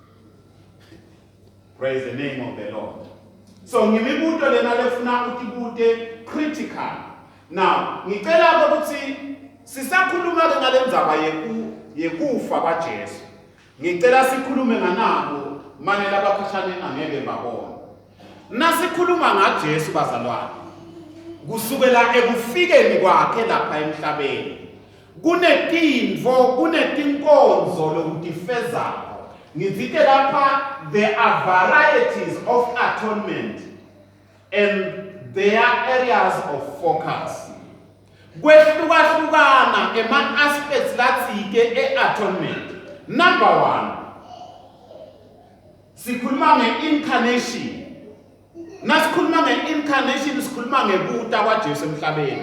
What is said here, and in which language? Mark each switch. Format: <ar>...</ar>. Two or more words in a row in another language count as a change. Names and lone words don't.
<en>Praise the name of the Lord.</en> <ss>So ngimibuto lena lefuna ukubute critical. Now, ngicela ukuthi sisakhuluma ke ngalendzaba yekufa kwaJesu. Ngicela sikhulume nganabo manje labakhashane angeke babone. Nasikhuluma ngaJesu bazalwane. Kusukela ekufikeni kwakhe lapha emhlabeni. Kunetinkonzo lokutifezako. Ngizike lapha</ss> <en>there are varieties of atonement and there are areas of focus.</en> <ss>Kwehlukahlukana ema-aspects latsike e-atonement. Number 1, sikhuluma nge-incarnation. Nasikhuluma nge-incarnation sikhuluma ngebuta kwaJesu emhlabeni.</ss>